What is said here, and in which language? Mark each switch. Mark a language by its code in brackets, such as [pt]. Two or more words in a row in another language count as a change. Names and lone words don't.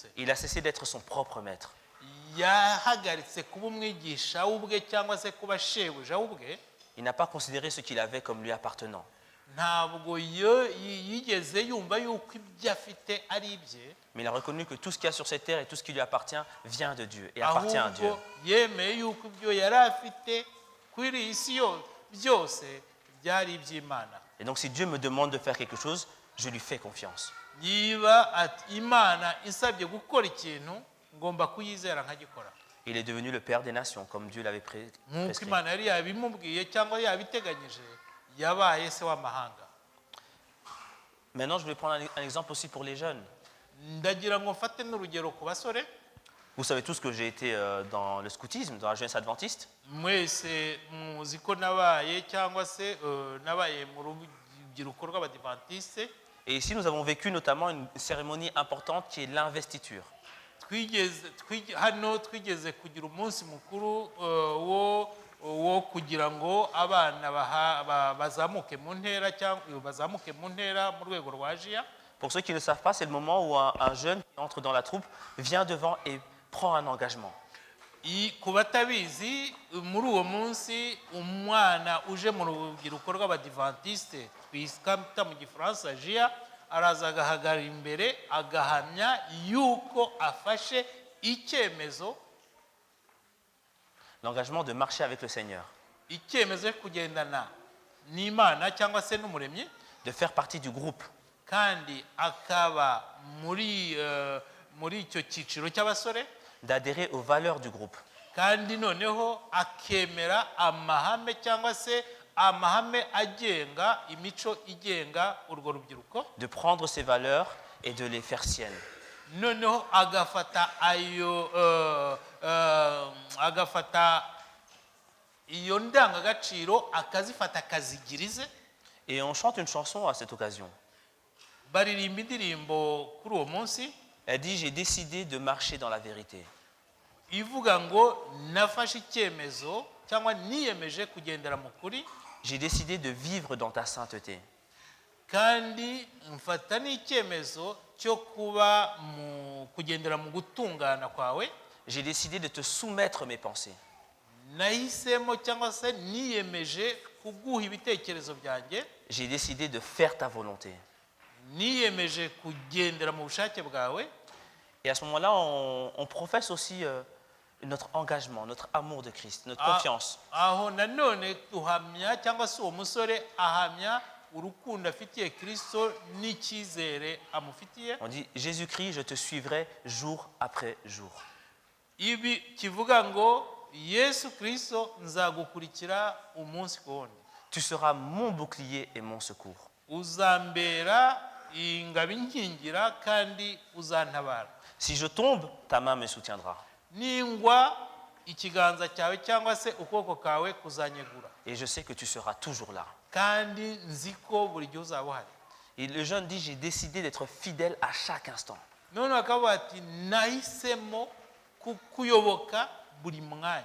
[fr] Il a cessé d'être son propre maître. [rw] yahagaritse kuba umwigisha w'ubwe cyangwa se kuba shebuja w'ubwe. [fr] Il n'a pas considéré ce qu'il avait comme lui appartenant. [rw] ntabwo yigeze yumva yuko ibyo afite ari ibye. [fr] Mais il a reconnu que tout ce qu'il y a sur cette terre et tout ce qui lui appartient vient de Dieu et appartient à Dieu. [rw] ahubwo yemeye yuko ibyo yari afite kuri iyi si byose byari iby'Imana. [fr] Et donc si Dieu me demande de faire quelque chose, je lui fais confiance. [rw] niba Imana isabye gukora ikintu ngomba kuyizera nkagikora. [fr] Il est devenu le père des nations, comme Dieu l'avait [rw] nk'uko [fr] prescrit. [rw] Imana yari yabimubwiye cyangwa yabiteganyije yabaye se w'amahanga. [fr] Maintenant, je vais prendre un exemple aussi pour les jeunes. [rw] ndagira ngo mfate n'urugero ku basore. [fr] Vous savez tous que j'ai été dans le scoutisme, dans la jeunesse adventiste. [rw] mwese muzi ko nabaye cyangwa se nabaye mu rubyiruko rw'Abadiventiste. [fr] Et ici, nous avons vécu notamment une cérémonie importante qui est l'investiture. [rw] hano twigeze kugira umunsi mukuru wo kugira ngo abana bazamuke mu ntera cyangwa bazamuke mu ntera mu rwego rwa Ajiya. [fr] Pour ceux qui ne savent pas, c'est le moment où un jeune qui entre dans la troupe vient devant et prend un engagement. [rw] ku batabizi muri uwo munsi umwana uje mu rubyiruko rw'abadivantisite twita mu gifaransa jia araza agahagarara imbere agahamya yuko afashe icyemezo [fr] l'engagement de marcher avec le Seigneur, [rw] icyemezo cyo kugendana n'Imana cyangwa se n'umuremyi, [fr] de faire partie du groupe, [rw] kandi akaba muri icyo cyiciro cy'abasore, [fr] d'adhérer aux valeurs du groupe, [rw] kandi noneho akemera amahame cyangwa se amahame agenga imico igenga urwo rubyiruko, [fr] de prendre ces valeurs et de les faire siennes. [rw] noneho agafata iyo ndangagaciro akazifata akazigirize. [fr] Et on chante une chanson à cette occasion. [rw] Baririmba indirimbo kuri uwo munsi [fr] Elle dit, j'ai décidé de marcher dans la vérité. [rw] ivuga ngo nafashe icyemezo cyangwa niyemeje kugendera mu kuri, [fr] J'ai décidé de vivre dans ta sainteté. [rw] kandi mfata n'icyemezo cyo kuba kugendera mu gutungana kwawe. [fr] J'ai décidé de te soumettre mes pensées. [rw] Nahisemo cyangwa se niyemeje kuguha ibitekerezo byanjye, [fr] J'ai décidé de faire ta volonté. [rw] niyemeje kugendera mu bushake bwawe. [fr] Et à ce moment-là, on professe aussi notre engagement, notre amour de Christ, notre confiance. [rw] Aho nanone tuhamya cyangwa se uwo musore ahamya urukundo afitiye Kristo n'icyizere amufitiye. [fr] On dit, Jésus-Christ, je te suivrai jour après jour. [rw] Ibi kivuga ngo Yesu Kristo nzagukurikira umunsi ku wundi, [fr] Tu seras mon bouclier et mon secours. [rw] uzambera ingabo inkingira kandi uzantabara. [fr] Si je tombe, ta main me soutiendra. [rw] Ningwa ikiganza cyawe cyangwa se ukuboko kawe kuzanyegura, [fr] Et je sais que tu seras toujours là. [rw] kandi nzi ko buri gihe uzaba uhari. [fr] Et le jeune dit, j'ai décidé d'être fidèle à chaque instant. [rw] None akavuga ati nahisemo kuyoboka buri mwanya,